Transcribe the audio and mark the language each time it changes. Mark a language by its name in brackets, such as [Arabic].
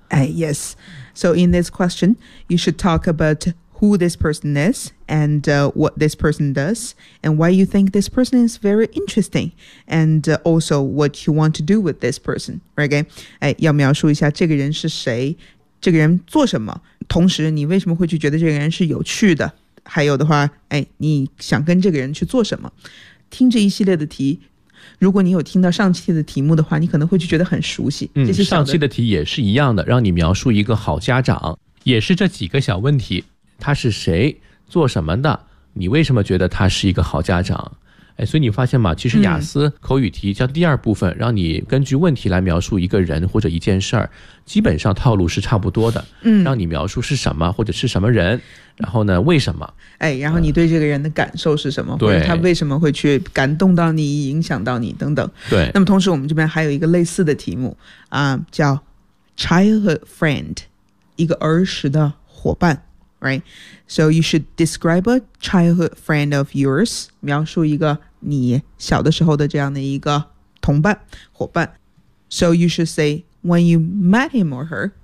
[English] Yes， So in this question you should talk aboutwho this person is and、what this person does and why you think this person is very interesting and、also what you want to do with this person, right? [Chinese] 要描述一下这个人是谁，这个人做什么，同时你为什么会去觉得这个人是有趣的，还有的话、你想跟这个人去做什么。听这一系列的题，如果你有听到上期的题目的话，你可能会去觉得很熟悉、上期的题也是一样的，让你描述一个好家长，也是这几个小问题，他是谁，做什么的，你为什么觉得他是一个好家长。所以你发现吗，其实雅思口语题叫第二部分、让你根据问题来描述一个人或者一件事儿，基本上套路是差不多的、让你描述是什么或者是什么人，然后呢为什么、然后你对这个人的感受是什么、或者他为什么会去感动到你，影响到你等等。对，那么同时我们这边还有一个类似的题目、叫 Childhood Friend， 一个儿时的伙伴。 [English] Right, so you should describe a childhood friend of yours. [Chinese] 描述一个你小的时候的这样的一个同伴伙伴。 [English] So you should say when you met him or her.